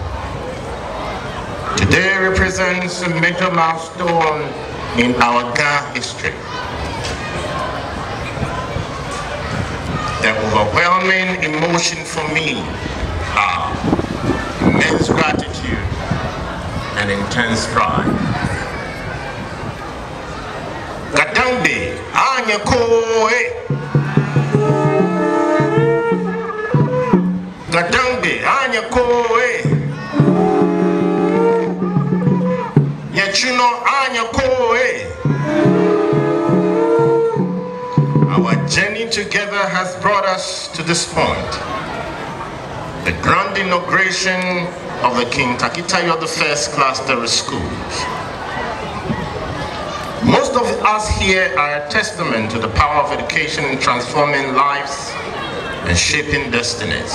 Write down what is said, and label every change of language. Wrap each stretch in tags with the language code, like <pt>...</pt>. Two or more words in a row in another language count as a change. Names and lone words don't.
<en>Today represents a major milestone in our Ghana history. The overwhelming emotion for me are immense gratitude and intense pride. Gadambe anya koe, Gadambe anya koe, Yachuno anya koe. Our journey together has brought us to this point. The grand inauguration of the King Tackie Teiko the First Class Terrace Schools. Most of us here are a testament to the power of education in transforming lives and shaping destinies.</en>